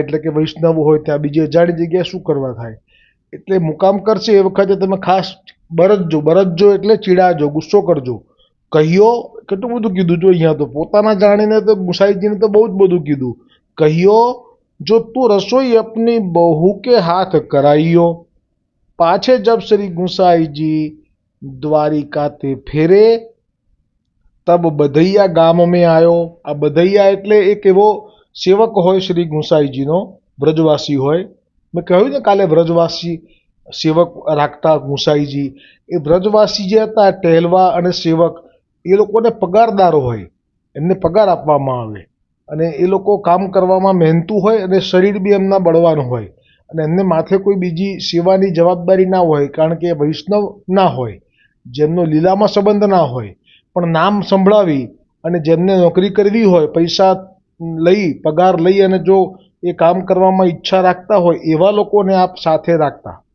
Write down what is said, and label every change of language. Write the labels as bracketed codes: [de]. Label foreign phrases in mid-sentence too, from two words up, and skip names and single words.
[gu] એટલે કે વૈષ્ણવ હોય ત્યાં બીજી અજાણી જગ્યાએ શું કરવા થાય. એટલે મુકામ કરશે એ વખતે તમે ખાસ બરજજો એટલે ચીડાજો, ગુસ્સો કરજો. કહ્યો, કેટલું બધું કીધું જો અહીંયા તો. પોતાના જાણીને તો ગુસાઈજીને તો બહુ જ બધું કીધું. કહ્યો જો તું રસોઈ [bra] अपनी बहू के हाथ कराइयो, पाछे जब श्री गुसाई जी द्वारिका ते फेरे, तब बधैया गाम में आयो. [gu] આ બધૈયા એટલે એક એવો સેવક હોય શ્રી ગુસાઈજીનો, વ્રજવાસી હોય. મેં કહ્યું ને કાલે વ્રજવાસી સેવક રાખતા ગુસાઈજી. એ વ્રજવાસી જે હતા ટહેલવા અને સેવક, એ લોકોને પગારદારો હોય, એમને પગાર આપવામાં આવે અને એ લોકો કામ કરવામાં મહેનતુ હોય અને શરીર બી એમના બળવાનું હોય અને એમને માથે કોઈ બીજી સેવાની જવાબદારી ના હોય, કારણ કે વૈષ્ણવ ના હોય, જેમનો લીલામાં સંબંધ ના હોય, પણ નામ સંભળાવી અને જેમને નોકરી કરવી હોય, પૈસા લઈ પગાર લઈ અને જો એ કામ કરવામાં ઈચ્છા રાખતા હોય એવા લોકોને આપ સાથે રાખતા.